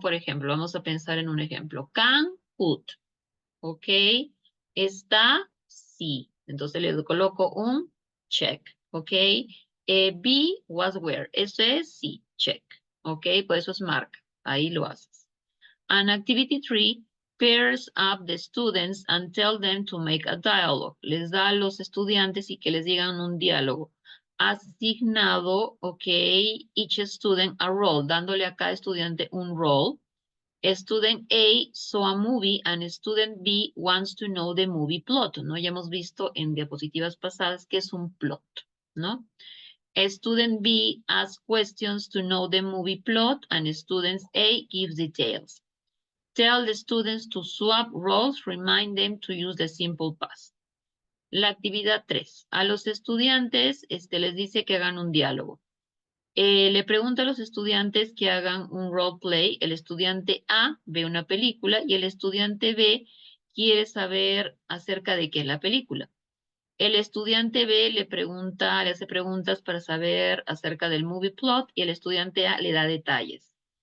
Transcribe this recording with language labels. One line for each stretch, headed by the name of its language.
Spanish: Por ejemplo, vamos a pensar en un ejemplo, can, put, está, sí, entonces le coloco un check, be, was, where, eso es sí, check, por eso es marca, ahí lo haces.
English: And activity 3, pairs up the students and tell them to make a dialogue.
Spanish: Les da a los estudiantes y que les digan un diálogo. Asignado,
English: each student a role,
Spanish: dándole a cada estudiante un role.
English: Student A saw a movie and student B wants to know the movie plot, ¿no?
Spanish: Ya hemos visto en diapositivas pasadas que es un plot, ¿no?
English: Student B asks questions to know the movie plot and student A gives details. Tell the students to swap roles, remind them to use the simple past.
Spanish: La actividad 3. A los estudiantes les dice que hagan un diálogo. Le pregunta a los estudiantes que hagan un role play. El estudiante A ve una película y el estudiante B quiere saber acerca de qué es la película. El estudiante B le hace preguntas para saber acerca del movie plot y el estudiante A le da detalles.